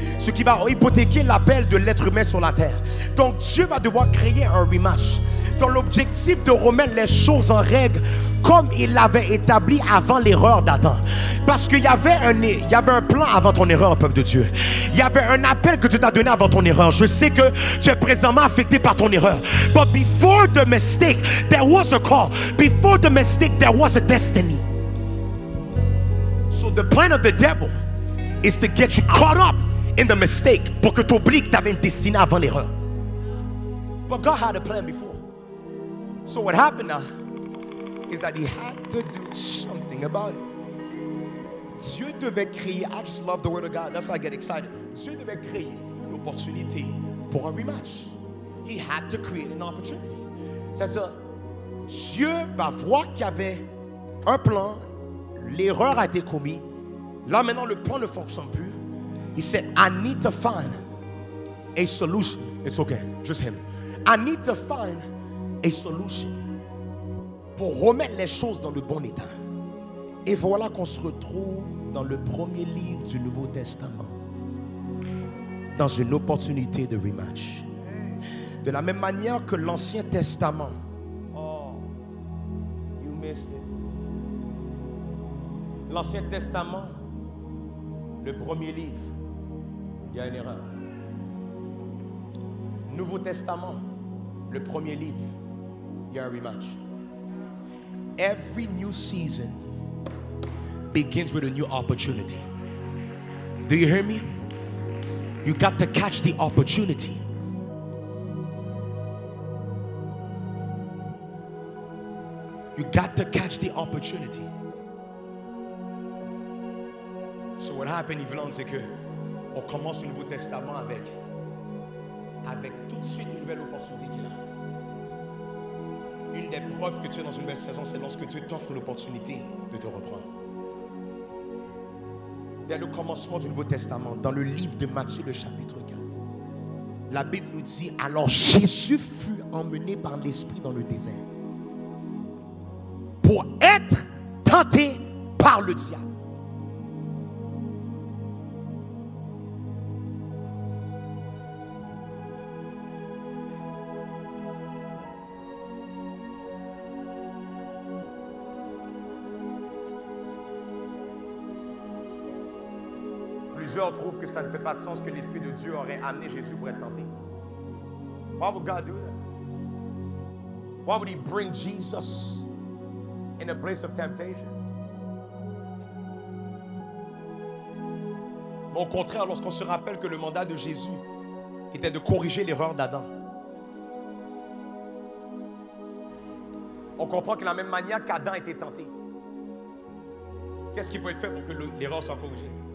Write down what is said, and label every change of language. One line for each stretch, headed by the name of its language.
French: Ce qui va hypothéquer l'appel de l'être humain sur la terre. Donc, Dieu va devoir créer un rematch. Dans l'objectif de remettre les choses en règle comme il l'avait établi avant l'erreur d'Adam. Parce qu'il y avait un plan avant ton erreur, peuple de Dieu. Il y avait un appel que Dieu t'a donné avant ton erreur. Je sais que tu es présentement affecté par ton erreur.
English: But before the mistake, there was a call. Before the mistake, there was a destiny. So the plan of the devil is to get you caught up in the mistake
French: pour que tu oublies que tu avais une destinée avant l'erreur.
English: But God had a plan before. So what happened now is that he had to do something about it.
French: Dieu devait créer,
English: I just love the word of God, that's why I get excited.
French: Dieu devait créer une opportunité pour un rematch.
English: He had to create an opportunity.
French: C'est-à-dire, Dieu va voir qu'il y avait un plan, l'erreur a été commise. Là maintenant le plan ne fonctionne plus.
English: He said, I need to find a solution. It's okay, just him. I need to find a solution
French: pour remettre les choses dans le bon état. Et voilà qu'on se retrouve dans le premier livre du Nouveau Testament, dans une opportunité de rematch. De la même manière que l'Ancien Testament.
English: Oh, you missed it.
French: L'Ancien Testament, le premier livre, il y a une erreur. Nouveau Testament, le premier livre, il y a un rematch.
English: Every new season begins with a new opportunity. Do you hear me? You got to catch the opportunity. You got to catch the opportunity. So what happened,
French: Yvonne, c'est que on commence le Nouveau Testament avec tout de suite une nouvelle opportunité qu'il a. Une des preuves que tu es dans une nouvelle saison, c'est lorsque Dieu t'offre l'opportunité de te reprendre. Dès le commencement du Nouveau Testament, dans le livre de Matthieu, le chapitre 4, la Bible nous dit, alors Jésus fut emmené par l'Esprit dans le désert pour être tenté par le diable. Plusieurs trouvent que ça ne fait pas de sens que l'Esprit de Dieu aurait amené Jésus pour être tenté.
English: Why would God do that? Why would He bring Jesus in a place of temptation?
French: Au contraire, lorsqu'on se rappelle que le mandat de Jésus était de corriger l'erreur d'Adam, on comprend que de la même manière qu'Adam était tenté, qu'est-ce qui peut être fait pour que l'erreur soit corrigée?